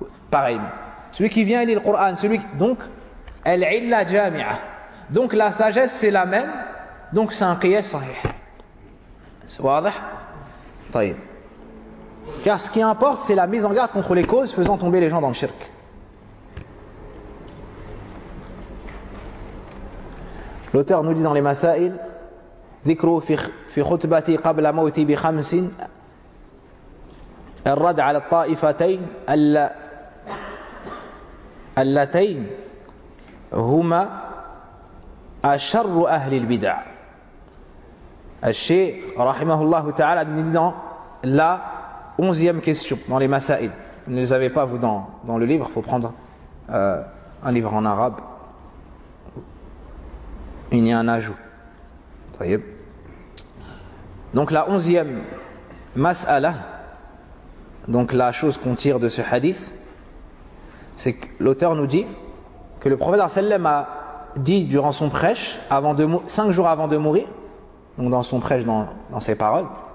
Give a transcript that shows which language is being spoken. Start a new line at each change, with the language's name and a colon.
French: Pareil. Celui qui vient et lit le Qur'an, celui qui... Donc, al-illa jami'a. Donc la sagesse c'est la même, donc c'est un qiyas sahih. C'est
Arabic: واضح? طيب.
French: Car ce qui importe c'est la mise en garde contre les causes faisant tomber les gens dans le shirk. L'auteur nous dit dans les Masail,
Arabic: ذكروا في خطبتي قبل موتي بخمس الرد على الطائفتين اللتين هما أشر أهل البدع. الشيخ رحمه الله تعالى
French: dans la 11e question dans les Masail. Vous ne les avez pas vous dans le livre, il faut prendre un livre en arabe. Il y a un ajout. Voyez. Donc la 11e mas'ala, donc la chose qu'on tire de ce hadith, c'est que l'auteur nous dit que le prophète sallam a dit durant son prêche, 5 jours avant de mourir, donc dans son prêche, dans ses paroles,